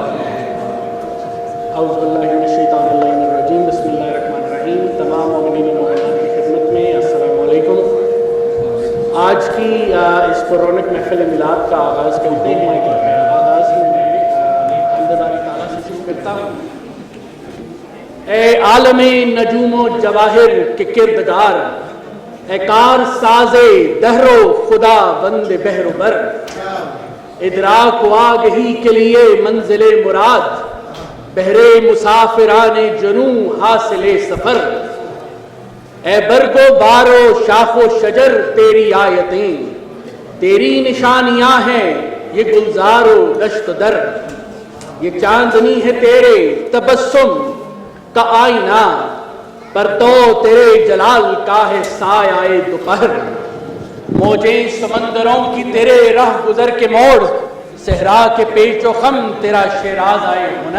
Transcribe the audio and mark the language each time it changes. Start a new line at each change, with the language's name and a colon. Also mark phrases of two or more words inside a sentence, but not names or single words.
Arabic: اعوذ باللہ من الشیطان الرجیم. بسم اللہ الرحمن الرحیم.
Urdu: تمام مومنین و مومنات کی خدمت میں
Arabic: السلام علیکم.
Urdu: آج کی اس پررونق محفل میلاد کا آغاز کرتے ہیں. آغاز میں حمد باری تعالیٰ سے شروع کرتا ہوں. اے عالم نجوم و جواہر کے کردگار، اے کار ساز دہر و خدا بند بحر و بر، ادراک و آگہی کے لیے منزل مراد، بہرے مسافران جنوں حاصل سفر. اے برگ و بار و شاخ و شجر تیری آیتیں، تیری نشانیاں ہیں یہ گلزار و دشت در. یہ چاندنی ہے تیرے تبسم کا آئینہ، پر تو تیرے جلال کا ہے سایہ دوپہر. موجیں سمندروں کی تیرے راہ گزر کے موڑ، صحرا کے پیچ و خم تیرا شیراز آئے ہنر.